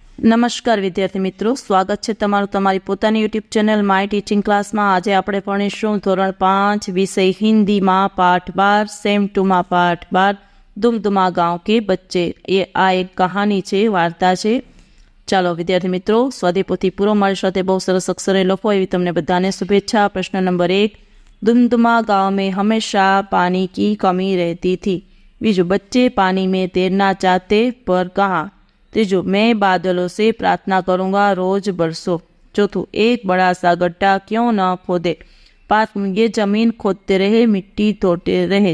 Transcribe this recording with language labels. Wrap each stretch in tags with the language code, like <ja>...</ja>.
<gu>નમસ્કાર વિદ્યાર્થી મિત્રો, સ્વાગત છે તમારું તમારી પોતાની યુટ્યુબ ચેનલ માય ટીચિંગ ક્લાસમાં। આજે આપણે ભણીશું ધોરણ 5 વિષય હિન્દીમાં પાઠ 12 સેમ 2માં પાઠ 12</gu> <hi>दुमदुमा गाँव के बच्चे। ये आ एक कहानी</hi> <gu>છે, વાર્તા છે। ચાલો વિદ્યાર્થી મિત્રો, સ્વાધ્યાય પોથી પૂરો મારી સાથે બહુ સરસ અક્ષરે લખો એવી તમને બધાને શુભેચ્છા।</gu> <hi>प्रश्न नंबर 1, दुमदुमा गाँव में हमेशा पानी की कमी रहती थी। बीजू, बच्चे पानी में तैरना चाहते पर कहाँ। तीजू, मैं बादलों से प्रार्थना करूँगा रोज बरसो। चौथू, एक बड़ा सा गड्ढा क्यों न खोदे। पांचवू, ये जमीन खोदते रहे मिट्टी तोड़ते रहे।</hi>